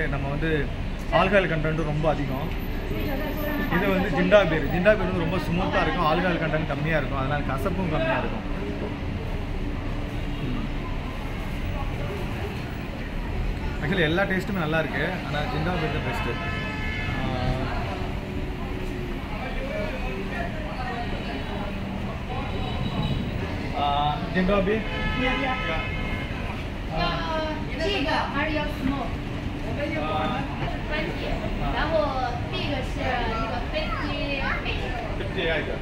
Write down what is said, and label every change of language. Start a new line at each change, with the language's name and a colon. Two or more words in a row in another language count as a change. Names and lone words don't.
Tamil: நம்ம வந்து
English: alcohol content
Tamil: ரொம்ப அதிகம். இது வந்து
English: ginger beer
Tamil: வந்து ரொம்ப ஸ்மூத்தாக இருக்கும்,
English: alcohol content
Tamil: கம்மியாக இருக்கும், அதனால் கசப்பும் கம்மியாக இருக்கும். ஆக்சுவலி எல்லா டேஸ்ட்டுமே நல்லா இருக்குது, ஆனால்
English: ginger beer
Tamil: தான் பெஸ்ட்டு.
English: Ginger beer?
Chinese: Yeah. 这个还是要 smoke， 20， 然后这个是那个 58。